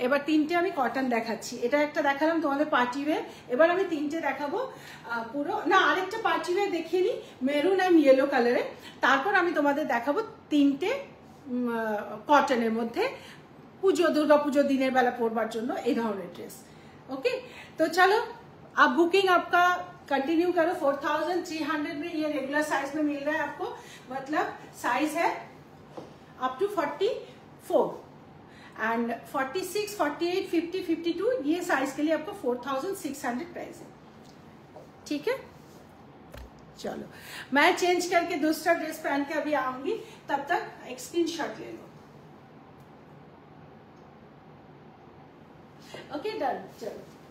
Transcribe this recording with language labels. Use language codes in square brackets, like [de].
[bn] এবার তিনটে আমি কটন দেখাচ্ছি, এটা একটা দেখালাম তোমাদের পার্টি ওয়্যার, এবার আমি তিনটে দেখাবো পুরো না, আরেকটা পার্টি ওয়্যার দেখিয়ে নিই মেরুন অ্যান্ড ইয়েলো কালারে, তারপর আমি তোমাদের দেখাবো তিনটে কটনের মধ্যে দুর্গা পুজো দিনের বেলা পরবার জন্য এই ধরনের ড্রেস। [hi] ओके, तो चलो आप बुकिंग आपका कंटिन्यू करो। 4300 में ये रेगुलर साइज में मिल रहा है आपको, मतलब साइज है अप टू 44 एंड 46, 48, 50, 52 ये साइज के लिए आपको 4600 प्राइस है, ठीक है? चलो मैं चेंज करके दूसरा ड्रेस पहन के अभी आऊंगी, तब तक एक स्क्रीनशॉट ले लो। ओके डन, चलो